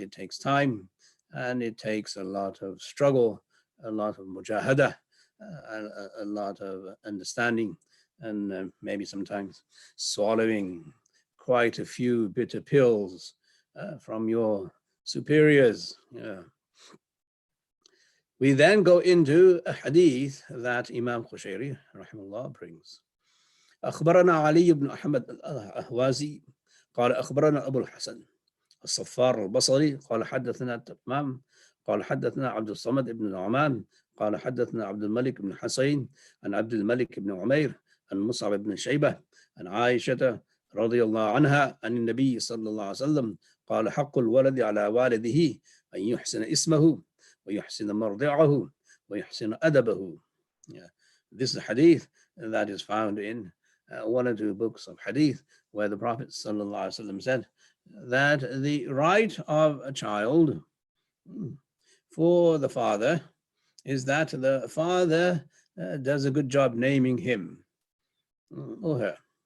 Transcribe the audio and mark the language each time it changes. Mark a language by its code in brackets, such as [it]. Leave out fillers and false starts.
[en] It takes time, and it takes a lot of struggle, a lot of mujahada, a lot of understanding, and maybe sometimes swallowing quite a few bitter pills from your superiors. Yeah. We then go into a hadith that Imam Qushayri rahimahullah brings. [ar] أخبرنا علي بن أحمد الأهوازي قال أخبرنا أبو الحسن الصفار البصري قال حدثنا التمام قال حدثنا عبد الصمد بن نعمان قال حدثنا عبد الملك بن حسين عن عبد الملك بن عمير عن مصعب بن شيبة عن عائشة رضي الله عنها عن النبي صلى الله عليه وسلم قال حق الولد على والده أن يحسن اسمه ويحسن مرضعه ويحسن أدبه. [en] Yeah. This is a hadith that is found in one or two books of hadith, where the Prophet ﷺ said that the right of a child for the father is that the father does a good job naming him or her.